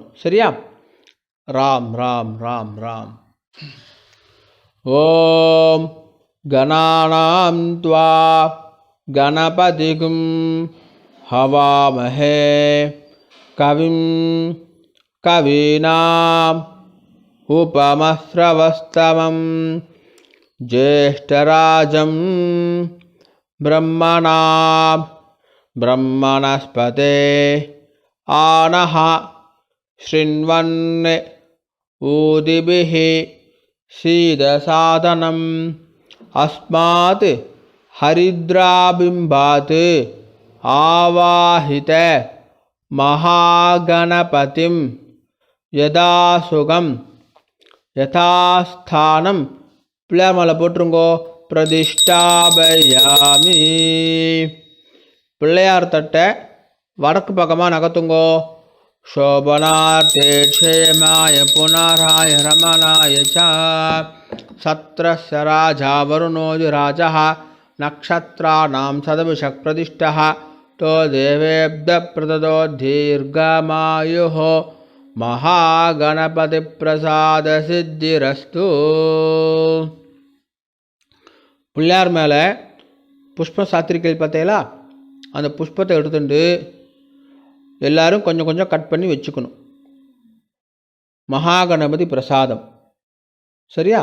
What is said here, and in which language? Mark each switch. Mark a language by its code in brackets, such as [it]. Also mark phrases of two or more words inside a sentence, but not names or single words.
[ta] சரியா? ராம் ராம் ராம் ராம். [sa] ओम् गणानां त्वा गणपतिगुं हवामहे कविं कवीनाम् उपमस्रवस्तमं ज्येष्ठराजं ब्रह्मणस्पते आनः शृण्वन् ऊदिभिः सीदसादनम् अस्मात् हरिद्राबिम्बात् आवाहित महागणपतिं यदा सुगम यथास्थानं [ta] பிள்ளையார் மாலை போட்டுருங்கோ. [sa] பிரதிஷ்டாபயாமி. [ta] பிள்ளையார் தட்டை வடக்கு பக்கமாக நகர்த்துங்கோ. [sa] शोभनार्थे क्षेमाय पुनराय रमणाय च सत्रस्य राजा वरुणोऽधिराजः नक्षत्राणां सदविषः प्रतिष्ठः तो देवेभ्यः प्रददो दीर्घमायुः महागणपतिप्रसादसिद्धिरस्तु. [ta] பிள்ளையார் மேலே புஷ்ப சாத்திரிக்கை பார்த்தீங்களா? அந்த புஷ்பத்தை எடுத்துட்டு எல்லாரும் கொஞ்சம் கொஞ்சம் கட் பண்ணி வச்சுக்கணும். மகாகணபதி பிரசாதம். சரியா?